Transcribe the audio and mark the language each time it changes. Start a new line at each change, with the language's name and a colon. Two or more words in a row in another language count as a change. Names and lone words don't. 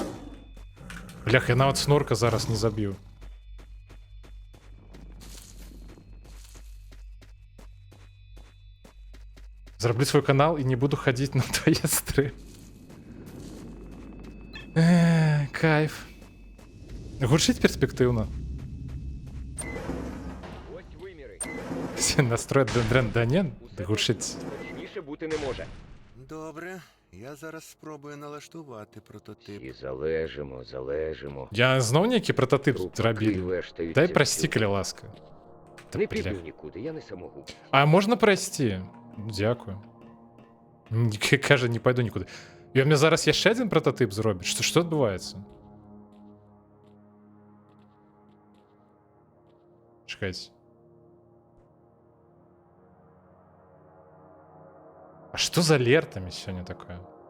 Belarusian: Бляха, я нават снорка зараз не заб'ю. Зраблю свой канал і не буду хадзіць на твае стрымы. Кайф. Гучыць перспектыўна.
Ukrainian: Ось виміри.
Belarusian: Настрой дрен, да не, гучыць.
Ukrainian: Точніше бути не може. Добре, я зараз спробую налаштувати прототип. І залежимо.
Belarusian: Я зноў нейкі прототип
Ukrainian: Трупаки
Belarusian: зрабілі.
Ukrainian: вештаються
Belarusian: Дай
Ukrainian: всюди.
Belarusian: прасці, калі ласка.
Ukrainian: Не піду нікуди, я не самогуб.
Belarusian: А можна прайсці? Дзякую. Кажа, не пайду нікуды. І
Russian: у меня
Belarusian: зараз яшчэ адзін прототип зробіць. Што адбываецца? Чакайце. А што за алертамі сёння такое?